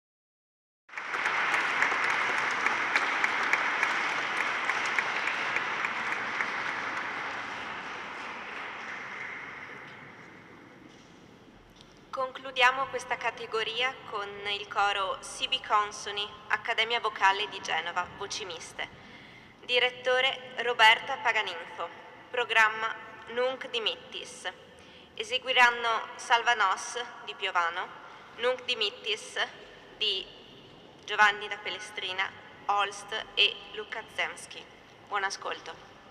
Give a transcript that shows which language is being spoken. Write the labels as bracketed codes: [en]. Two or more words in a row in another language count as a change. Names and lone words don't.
[it] Concludiamo questa categoria con il coro Sibi Consoni, Accademia Vocale di Genova, voci miste. Direttore Roberta Paganinfo. Programma Nunc Dimittis. Eseguiranno Salva Nos di Piovano, Nunc Dimittis di Giovanni da Pelestrina, Holst e Luca Zemski. Buon ascolto.